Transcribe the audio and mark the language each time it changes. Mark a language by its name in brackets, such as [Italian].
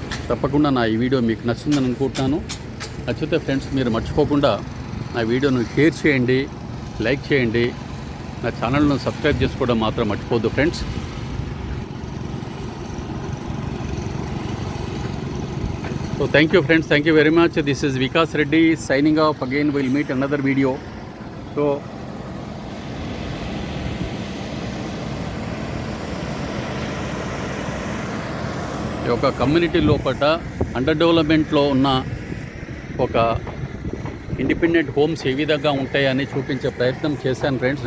[Telugu] తప్పకుండా నా ఈ వీడియో మీకు నచ్చిందని అనుకుంటున్నాను. నచ్చితే ఫ్రెండ్స్ మీరు మర్చిపోకుండా నా వీడియోను షేర్ చేయండి, లైక్ చేయండి. నా ఛానల్ను సబ్స్క్రైబ్ చేసుకోవడం మాత్రం మర్చిపోద్దు friends. [English] So thank you friends, thank you very much. This is Vikas Reddy signing off. Again we'll meet another video. [Telugu] So ఒక కమ్యూనిటీ లోపల అండర్ డెవలప్మెంట్లో ఉన్న ఒక ఇండిపెండెంట్ హోమ్స్ ఏ విధంగా ఉంటాయని చూపించే ప్రయత్నం చేశాను ఫ్రెండ్స్.